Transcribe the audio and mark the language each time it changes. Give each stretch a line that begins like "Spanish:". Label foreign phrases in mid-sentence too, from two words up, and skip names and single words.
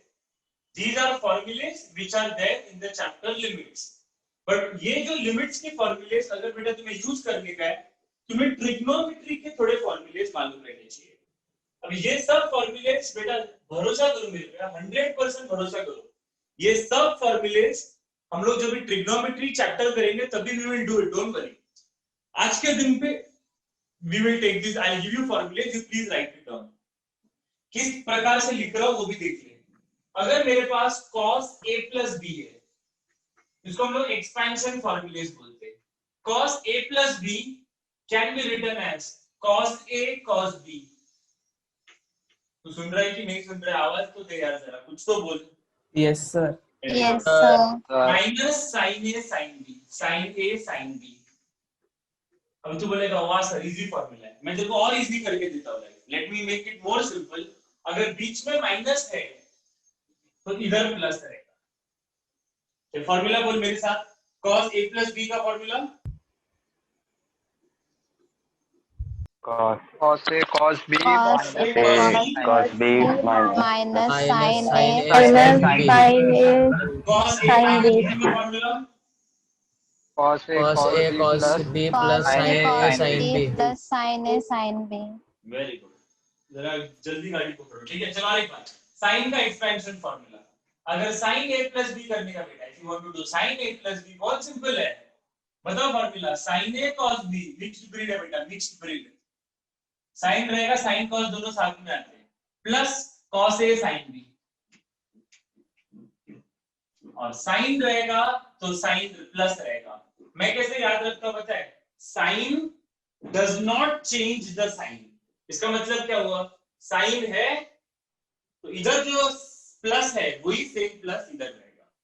English: These are formulas which are there in the chapter limits.
Hindi: बट ये जो लिमिट्स के फॉर्मूलेस अगर बेटा तुम्हें यूज करने का है, तुम्हें ट्रिग्नोमेट्री के थोड़े फॉर्मूलेस मालूम रहने चाहिए। अब ये सब फॉर्मूलेस बेटा भरोसा करो मेरे पे, 100% भरोसा करो, ये सब फॉर्मूलेस हम लोग जब भी ट्रिग्नोमेट्री चैप्टर करेंगे तभी
English: we will do it, don't worry.
Hindi: आज के दिन पे
English: we will take this, I will give you formulas, you please write it down.
Hindi: किस प्रकार से लिख रहा हूं वो भी देख ले। अगर मेरे पास
English: cos a plus b
Hindi: है, इसको हम लोग
English: expansion formulas
Hindi: बोलते हैं।
English: cos a plus b can be written as cos a cos b.
Hindi: तू सुन रहा है कि नहीं सुन रहा है? आवाज तो दे यार जरा, कुछ तो बोल।
English: Yes, sir. Yes, sir. minus sin a sin b, sin a sin b.
Hindi: अब तू बोलेगा वाह सर
English: easy formula
Hindi: है, मैं तेरे को और इजी करके देता हूं।
English: let me make it more simple.
Hindi: अगर बीच में माइनस है तो इधर प्लस रहेगा। ये फॉर्मूला बोल मेरे साथ,
English: cos a plus b
Hindi: का फॉर्मूला
English: cos a cos b Cos A cos b minus sin A minus plus sin A cos a sin b
Hindi: का फॉर्मूला
English: cos a Cos A cos B plus cos sin A A cos sin B B. plus sin A sin B। very good,
Hindi: जरा जल्दी गाड़ी पकड़ो। ठीक है, चलो और एक बात, साइन का एक्सपेंशन फॉर्मूला। अगर
English: sin a plus b
Hindi: करने का बेटा,
English: if you want to do sin a plus b, बहुत सिंपल है, बताओ फॉर्मूला। sin a cos b mixed breed
Hindi: है बेटा,
English: mixed breed.
Hindi: साइन रहेगा, साइन cos दोनों साथ में आते हैं,
English: plus cos a sin b,
Hindi: और साइन रहेगा तो साइन प्लस रहेगा। मैं कैसे याद रखता हूं पता है?
English: sign does not change the sign.
Hindi: इसका मतलब क्या हुआ? साइन है तो इधर जो प्लस है वही सेम प्लस इधर रहेगा।